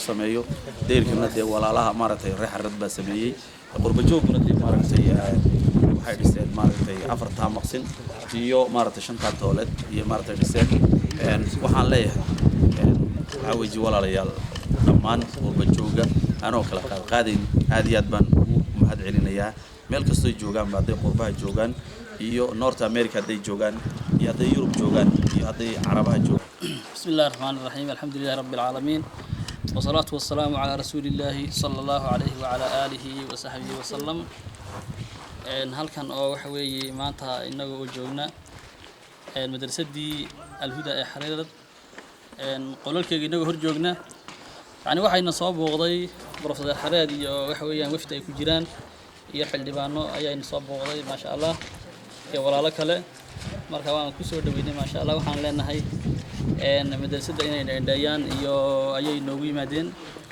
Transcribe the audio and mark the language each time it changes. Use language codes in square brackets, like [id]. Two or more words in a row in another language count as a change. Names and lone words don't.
[so] sameeyo deyrkana walaalaha maaragtay reexarad baa sameeyay qurbo joogna maaragtay waxay dhiseen maaragtay 4 maqsin iyo maaragtay 5 toolad iyo maaragtay dhiseen waxaan leeyahay waxa walaalayaal dhammaan qurbo jooga anoo kala qaadayn aad iyo aad baan ugu mahad celinayaa meel kastoo joogaan baad qurbaha joogaan iyo North America haday joogaan iyo haday Europe joogaan iyo haday Carabaha joogaan [ar] بسم الله الرحمن الرحيم الحمد لله رب العالمين والصلاة والسلام على رسول الله صلى الله عليه وعلى آله وصحبه وسلم [so] halkan oo waxa weeye maanta inaga oo joogna madrasadii al-huda ee xariirad qolalkeega inaga hor joogna يعني waxayna soo booqday Professor Xareed iyo waxa weeyaan wafdi ay ku jiraan iyo xildhibaano ayayna soo booqday [ar] ما شاء الله [so] iyo walaalo kale marka waan ku soo dhaweynay [ar] ما شاء الله [so] waxaan leenahay madrasada inay dheeyaan iyo ayay noogu yimaadeen